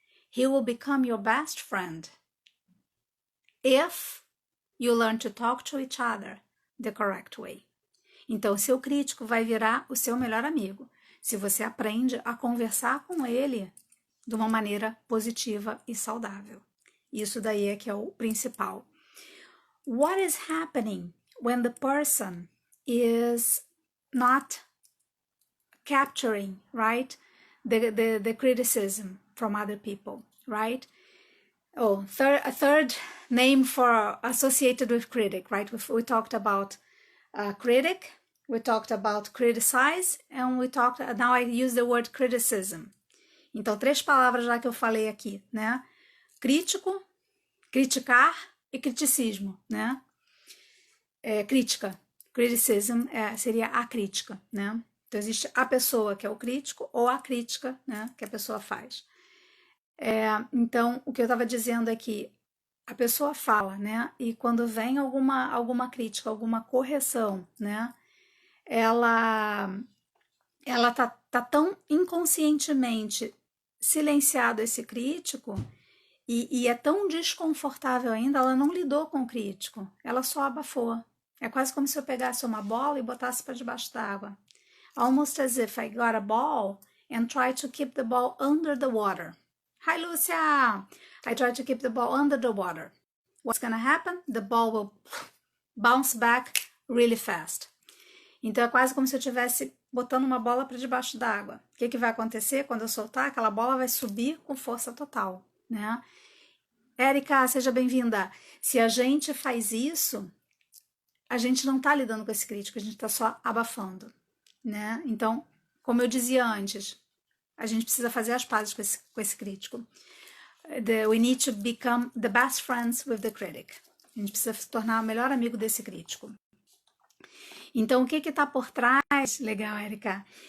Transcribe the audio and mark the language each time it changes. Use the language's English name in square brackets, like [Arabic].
[English] He will become your best friend if you learn to talk to each other the correct way. [Portuguese] Então, seu crítico vai virar o seu melhor amigo, se você aprende a conversar com ele de uma maneira positiva e saudável. Isso daí é que é o principal. [English] What is happening when the person is not capturing, right, the criticism from other people, right? A third name for associated with critic, right? We talked about critic, we talked about criticize, and now I use the word criticism. [Portuguese] Então, 3 palavras já que eu falei aqui, né? Crítico, criticar e criticismo, né? Crítica, criticism seria a crítica, né? Então, existe a pessoa que é o crítico ou a crítica, né? Que a pessoa faz. Então, o que eu estava dizendo é que a pessoa fala, né? E quando vem alguma crítica, alguma correção, né? Ela tá tão inconscientemente silenciado esse crítico e é tão desconfortável ainda, ela não lidou com o crítico, ela só abafou. É quase como se eu pegasse uma bola e botasse para debaixo d'água. [English] Almost as if I got a ball and tried to keep the ball under the water. Hi, Lucia. I try to keep the ball under the water. What's going to happen? The ball will bounce back really fast. [Portuguese] Então, é quase como se eu estivesse botando uma bola para debaixo d'água. O que vai acontecer? Quando eu soltar, aquela bola vai subir com força total, né? Érica, seja bem-vinda. Se a gente faz isso, a gente não está lidando com esse crítico, a gente está só abafando, né? Então, como eu dizia antes, a gente precisa fazer as pazes com esse crítico. [English] We need to become the best friends with the critic. [Portuguese] A gente precisa se tornar o melhor amigo desse crítico. Então, o que está por trás... Legal, Érica.